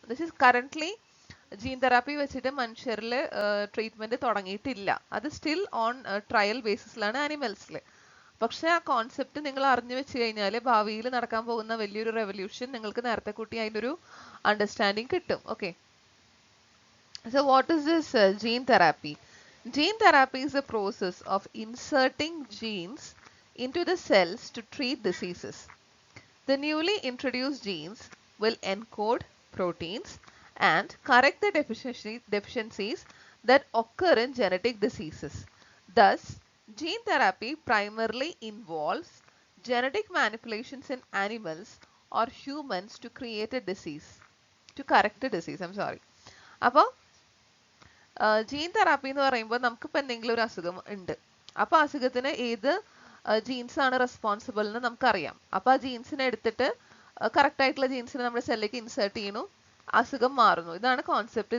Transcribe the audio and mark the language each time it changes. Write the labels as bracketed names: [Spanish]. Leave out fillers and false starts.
[English] this is currently [Malayalam] gene therapy വെച്ചിട്ട് മനുഷ്യരിൽ treatment തുടങ്ങിയിട്ടില്ല. അത് സ്റ്റിൽ ഓൺ ട്രയൽ ബേസിസിലാണ് ആനിമൽസിൽ. പക്ഷെ ആ കോൺസെപ്റ്റ് നിങ്ങൾ അറിഞ്ഞു വെച്ച് കഴിഞ്ഞാൽ ഭാവിയിൽ നടക്കാൻ പോകുന്ന വലിയൊരു റെവല്യൂഷൻ നിങ്ങൾക്ക് നേരത്തെ കൂട്ടി അതിനൊരു അണ്ടർസ്റ്റാൻഡിങ് കിട്ടും. [English] Okay, so what is this gene therapy? Gene therapy is a process of inserting genes into the cells to treat diseases. The newly introduced genes will encode proteins and correct the deficiencies that occur in genetic diseases. Thus, gene therapy primarily involves genetic manipulations in animals or humans to create a disease, to correct a disease. I'm sorry. [Malayalam] അപ്പോൾ gene therapy എന്ന് പറയുമ്പോൾ നമുക്കിപ്പോൾ എന്തെങ്കിലും ഒരു അസുഖം ഉണ്ട്. അപ്പോൾ അസുഖത്തിന് ഏത് ജീൻസ് ആണ് റെസ്പോൺസിബിൾ എന്ന് നമുക്കറിയാം. അപ്പോൾ ആ ജീൻസിനെ എടുത്തിട്ട് കറക്റ്റ് ആയിട്ടുള്ള ജീൻസിനെ നമ്മുടെ സെല്ലിലേക്ക് ഇൻസേർട്ട് ചെയ്യണു, അസുഖം മാറുന്നു. ഇതാണ് കോൺസെപ്റ്റ്.